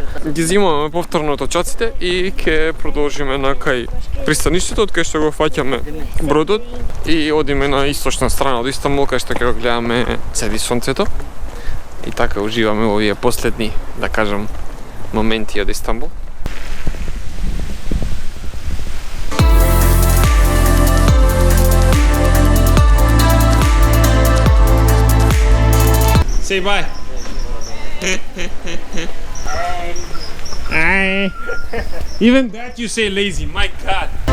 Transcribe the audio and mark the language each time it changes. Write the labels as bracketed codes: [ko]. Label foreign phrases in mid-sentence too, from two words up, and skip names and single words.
[mk] Ги зимаме повторно точаците и ќе продолжиме на кај пристаништето, од кај што го фаќаме бродот и одиме на источна страна од Истанбул, кај што ќе го гледаме цеди сонцето. И така уживаме во овие последни, да кажам, моменти од Истанбул. [en] Say bye. Hi. Even that you say lazy, my God.